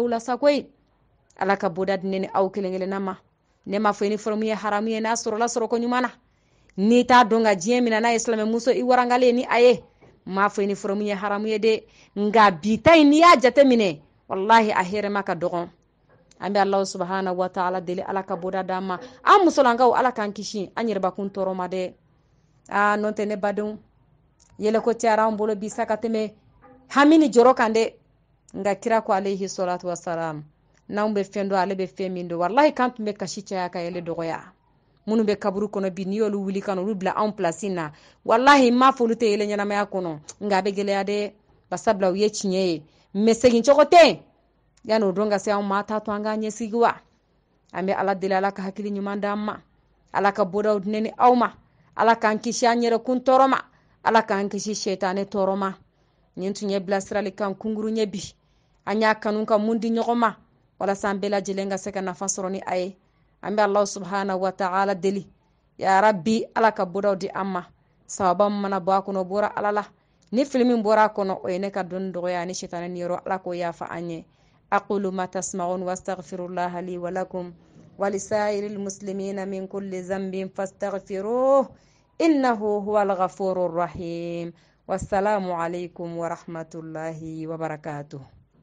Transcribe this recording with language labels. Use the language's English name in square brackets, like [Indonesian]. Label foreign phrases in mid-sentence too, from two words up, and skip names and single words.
[Bambara] la sa koyi ala ka boda di ne ni aw kelen kelenna ma ne m'a fɔ uniforme ye haramu ye n'a sɔrɔla sɔrɔ ko ɲuman na n'i t'a dɔn ka diɲɛ mina n'a ye silamɛmuso i warangalen ni a ye m'a fɔ uniforme ye haramu ye dɛ nka bi ta in n'i y'a jate minɛ wallahi a hɛrɛma ka dɔgɔn an bɛ [Arabic] الله سبحانه وتعالى [Bambara] deli ala ka boda d'an ma an musolankaw ala k'an kisi an yɛrɛbakun tɔɔrɔ ma dɛ n'o tɛ ne badenw yɛlɛko cayara an bolo bi sa ka tɛmɛ hami ni jɔrɔ kan dɛ nka kira ko [Arabic] عليه الصلاة والسلام [Bambara] n'anw bɛ fɛn dɔn ale bɛ fɛn min dɔn wallahi kan tun bɛ kasi caya ka yɛlɛ dɔgɔya minnu bɛ kaburu kɔnɔ bi n'i y'olu wuli ka n'olu bila anw place na wallahi m'a fɔ olu tɛ yɛlɛ ɲɛnamaya kɔnɔ nka a bɛ gɛlɛya dɛ basabula u ye tiɲɛ ye mais segin cogo tɛ yanni o don ka se anw ma t'a to an k'an ɲɛsigi wa an bɛ ala deli ala ka hakili ɲuman d'an ma ala ka bodaw di ne ni aw ma ala k'an kisi an yɛrɛkun tɔɔrɔ ma ala k'an kisi sɛtanɛ tɔɔrɔ ma nin tun ye bilasirali kan kunkuru ye bi an y'a kanu ka mun di ɲɔgɔn ma walasa an bɛɛ lajɛlen ka se ka nafa sɔrɔ ni a ye an bɛ [Arabic] الله سبحانه وتعالى [Bambara] deli [Arabic] يا رب [Bambara] ala ka bodaw di an ma sababa min mana bɔ a kɔnɔ o bɔra ala la ni fili min bɔra a kɔnɔ o ye ne ka dɔnni dɔgɔya ni sɛtanɛ niyɔrɔ ala k'o yafa an ye [Arabic] أقول ما تسمعون وأستغفر الله لي ولكم ولسائر المسلمين من كل ذنب فاستغفروه إنه هو الغفور الرحيم والسلام عليكم ورحمة الله وبركاته.